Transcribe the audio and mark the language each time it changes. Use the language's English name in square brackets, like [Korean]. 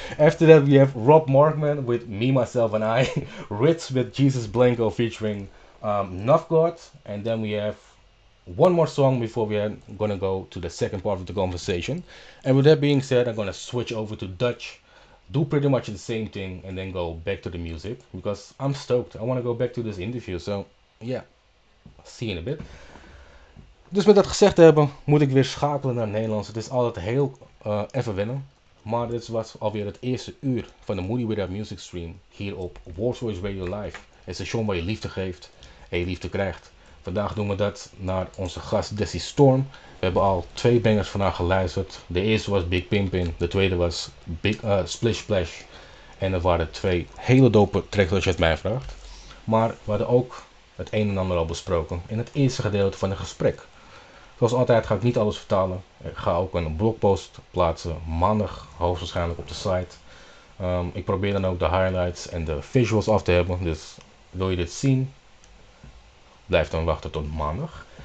[English] After that, we have Rob Markman with Me, Myself, and I, Ritz with Jesus Blanco featuring Novgorod, and then we have one more song before we are gonna go to the second part of the conversation. And with that being said, I'm gonna switch over to Dutch, do pretty much the same thing, and then go back to the music because I'm stoked. I want to go back to this interview, so yeah, see you in a bit. [Dutch] Dus met dat gezegd te hebben, moet ik weer schakelen naar het Nederlands. Het is altijd heel even wennen. Maar dit was alweer het eerste uur van de Moody Without Music stream hier op War Stories Radio Live. Het station waar je liefde geeft en je liefde krijgt. Vandaag doen we dat naar onze gast Dezzy Storm. We hebben al 2 bangers van haar geluisterd. De eerste was Big Pimpin', de tweede was Splish Splash. En er waren 2 hele dope tracks als je het mij vraagt. Maar we hadden ook het een en ander al besproken in het eerste gedeelte van het gesprek. Zoals altijd ga ik niet alles vertalen. Ik ga ook een blogpost plaatsen, maandag hoogstwaarschijnlijk op de site. Ik probeer dan ook de highlights en de visuals af te hebben. Dus wil je dit zien, blijf dan wachten tot maandag.